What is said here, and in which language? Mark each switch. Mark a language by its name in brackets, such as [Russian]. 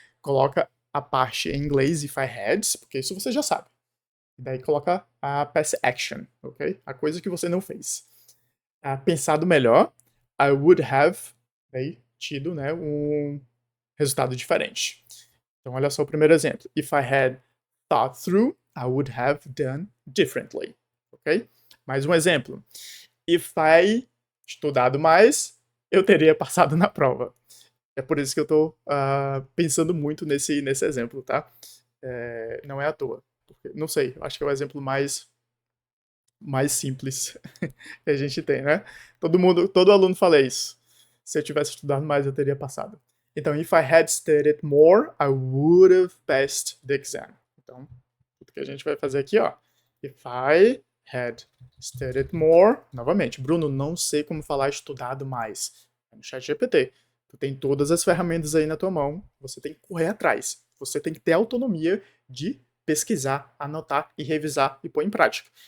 [Portuguese] Coloca a parte em inglês, [English] if I had, [Portuguese] porque isso você já sabe. E daí coloca a [English] past action, [Portuguese] ok? A coisa que você não fez. Pensado melhor, [English] I would have [Portuguese] daí, tido, né, um resultado diferente. Então, olha só o primeiro exemplo. [English] If I had thought through, I would have done differently. [Portuguese] Ok? Mais um exemplo. If I estudado mais, eu teria passado na prova. É por isso que eu estou pensando muito nesse exemplo, tá? Não é à toa. Porque, não sei, acho que é o exemplo mais simples que a gente tem, né? Todo aluno fala isso. Se eu tivesse estudado mais, eu teria passado. [English] Então, if I had studied more, I would have passed the exam. [Portuguese] Então, tudo que a gente vai fazer aqui, ó. [English] If I had studied more, [Portuguese] novamente, Bruno, não sei como falar estudado mais. É no chat GPT. Tu tem todas as ferramentas aí na tua mão, você tem que correr atrás. Você tem que ter autonomia de pesquisar, anotar e revisar e pôr em prática.